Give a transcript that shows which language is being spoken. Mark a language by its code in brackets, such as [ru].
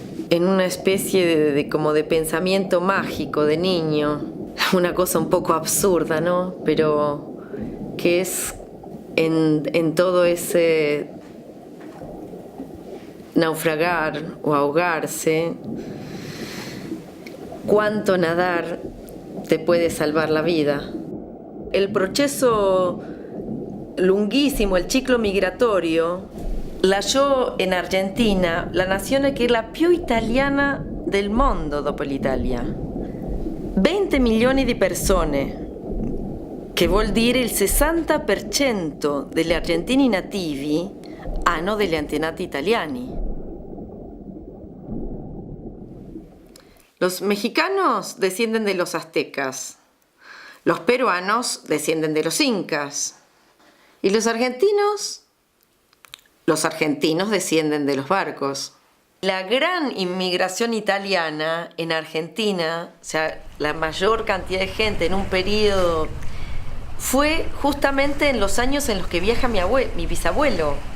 [es] En una especie como de pensamiento mágico de niño, una cosa un poco absurda, ¿no? Pero que es en todo ese naufragar o ahogarse, cuánto nadar te puede salvar la vida. [it] El proceso lunghissimo, il ciclo migratorio, lasciò in Argentina la nazione che è la più italiana del mondo dopo l'Italia. 20 milioni di persone, che vuol dire il 60% degli argentini nativi hanno degli antenati italiani. [es] Los mexicanos descienden de los aztecas, los peruanos descienden de los incas. ¿Y los argentinos? Los argentinos descienden de los barcos. La gran inmigración italiana en Argentina, o sea, la mayor cantidad de gente en un periodo, fue justamente en los años en los que viaja mi bisabuelo.